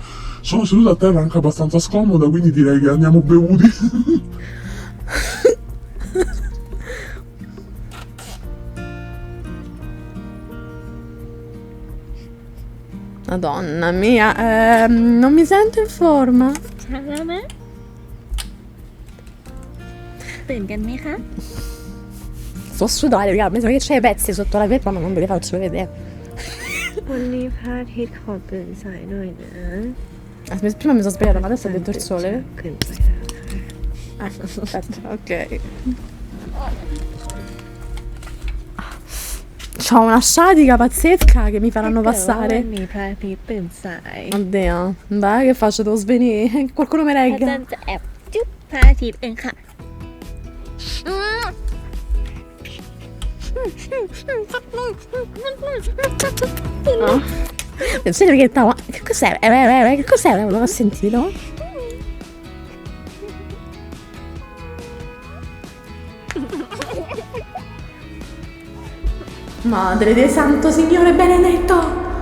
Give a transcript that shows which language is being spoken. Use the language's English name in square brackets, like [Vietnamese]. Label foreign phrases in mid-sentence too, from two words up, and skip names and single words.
[Italian] Sono seduto a terra anche abbastanza scomoda, quindi direi che andiamo bevuti. Madonna mia, non mi sento in forma. [Thai] ใช่แล้วไหมตื่นกันไหมคะ [Italian] Sto a sudare, raga, mi sa che c'è i pezzi sotto la felpa, ma non ve li faccio vedere. [Thai] วันนี้พระอาทิตย์ขอตื่นสายหน่อยนะ [Italian] Prima mi sono sbagliata, ma adesso ho detto il sole. [Thai] เกินไปแล้วค่ะ [Italian] Aspetta, ok. C'ho una sciatica pazzesca che mi faranno [Thai] ถ้าเกิดว่าวัน [Italian] passare. [Thai] นี้พระอาทิตย์ตื่นสาย [Italian] Oddio, dai, che faccio? Devo svenire. Qualcuno mi [Thai] อาจาร [Italian] regga. [Thai] ย์จะแอบจุ๊บพระอาทิตย์เองค่ะ [Italian] No? Pensate che stavo. Che cos'è? Che cos'è? Non ho sentito? Madre del Santo Signore Benedetto!